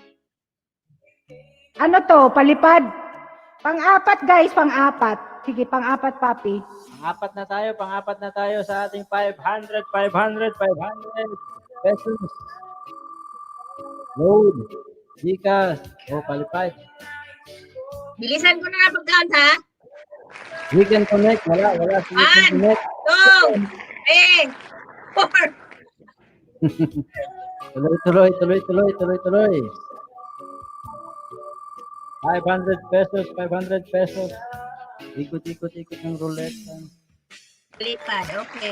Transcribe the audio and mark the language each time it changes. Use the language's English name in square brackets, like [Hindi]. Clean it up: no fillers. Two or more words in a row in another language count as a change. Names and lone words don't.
[Filipino] Ano to? Palipad. Pang-apat, guys. Pang-apat. Sige, pang-apat, papi. Pang-apat na tayo sa ating 500 pesos. Load. Gcash. Palipad. Bilisan ko na nga pag-count, ha? [English] We can connect. [Filipino] Wala. Si [English] We can connect. [Filipino] 2, 3, 4. Tuloy. 500 pesos. Ikot ng roulette. Lipad, okay.